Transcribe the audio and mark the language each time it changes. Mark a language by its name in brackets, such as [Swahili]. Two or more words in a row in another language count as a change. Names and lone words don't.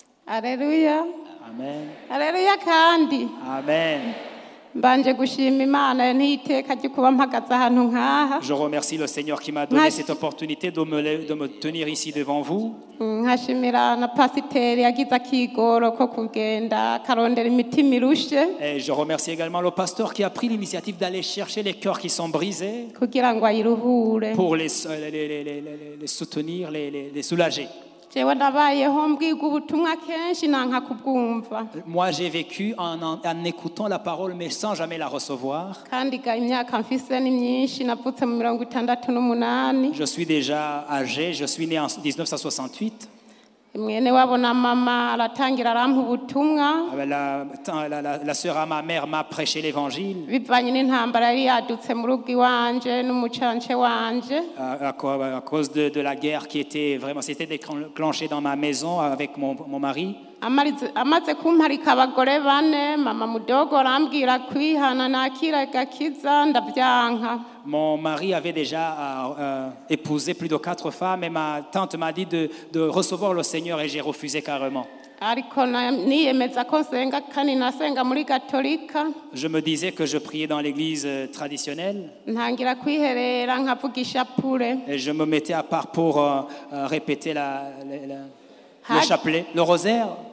[Rundi] Alléluia. Amen. Alléluia kandi. Amen. Mbanje gushima Imana ntiteka ryo kuba mpagaze ahantu nkaha. [French] Je remercie le Seigneur qui m'a donné cette opportunité de me tenir ici devant vous. [Rundi] Nkashimira na pasiteri yagize akigoro ko kugenda karondera imitima irushe. [French] Et je remercie également le pasteur qui a pris l'initiative d'aller chercher les cœurs qui sont brisés [Rundi] Kugira ngo ayiruhure. [French] pour les soutenir, les soulager. [Rundi] Jewe ndabayeho mbwirwa ubutumwa kenshi nanka kubwumva. [French] Moi, j'ai vécu en écoutant la parole, mais sans jamais la recevoir. [Rundi] Kandi ga imyaka mfise ni myinshi navutse mu 68. [French] Je suis déjà âgé, je suis né en 1968. [Rundi] Mwene wabo na mama aratangira arampa ubutumwa. [French] La sœur à ma mère m'a prêché l'évangile. [Rundi] Bivanye n'intambara yari yadutse mu rugo iwanje n'umucance wanje. [French] À cause de la guerre qui était vraiment, s'était déclenchée dans ma maison avec mon mari. [Rundi] Amaze kumparika abagore bane, mama mudogo arambwira kwihana nakira gakiza ndavyanka. [French] Mon mari avait déjà épousé plus de 4 femmes et ma tante m'a dit de recevoir le Seigneur et j'ai refusé carrément. Je me disais que je priais dans l'église traditionnelle et je me mettais à part pour répéter le chapelet, le rosaire.